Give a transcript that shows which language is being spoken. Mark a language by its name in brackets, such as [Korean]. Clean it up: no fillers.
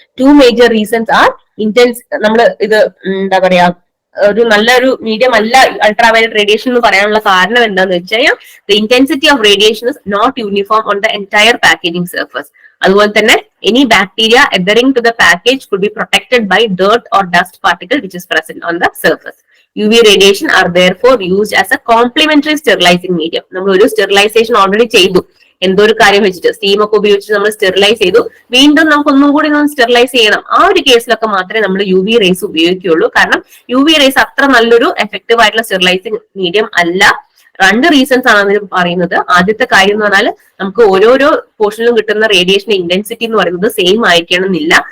[English] Two major reasons are intense. [Malayalam] നമ്മൾ ഇത് എന്താ പറയാ, ഒരു നല്ലൊരു മീഡിയം അല്ല അൾട്രാവയലറ്റ് റേഡിയേഷൻ എന്ന് പറയാനുള്ള കാരണം എന്താന്ന് വെച്ചാൽ [English] the intensity of radiation is not uniform on the entire packaging surface. [Malayalam] അതുപോലെ തന്നെ [English] any bacteria adhering to the package could be protected by dirt or dust particle which is present on the surface. UV radiation are therefore used as a complementary sterilizing medium. [Malayalam] നമ്മൾ ഒരു sterilisation already ചെയ്തു, എന്തോ ഒരു കാര്യം വെച്ചിട്ട് steam ഒക്കെ ഉപയോഗിച്ച് നമ്മൾ സ്റ്റെറിലൈസ് ചെയ്തു, വീണ്ടും നമുക്ക് ഒന്നും കൂടി സ്റ്റെറിലൈസ് ചെയ്യണം. ആ ഒരു കേസിലൊക്കെ മാത്രമേ നമ്മൾ UV റേസ് ഉപയോഗിക്കുകയുള്ളൂ. കാരണം UV റേസ് അത്ര നല്ലൊരു എഫക്റ്റീവ് ആയിട്ടുള്ള സ്റ്റെറിലൈസിങ് മീഡിയം അല്ല. രണ്ട് റീസൺസ് ആണ് അതിന് പറയുന്നത്. ആദ്യത്തെ കാര്യം എന്ന് പറഞ്ഞാൽ നമുക്ക് ഓരോരോ പോർഷനിലും കിട്ടുന്ന റേഡിയേഷൻ ഇന്റൻസിറ്റി എന്ന് പറയുന്നത് സെയിം ആയിരിക്കണമെന്നില്ല.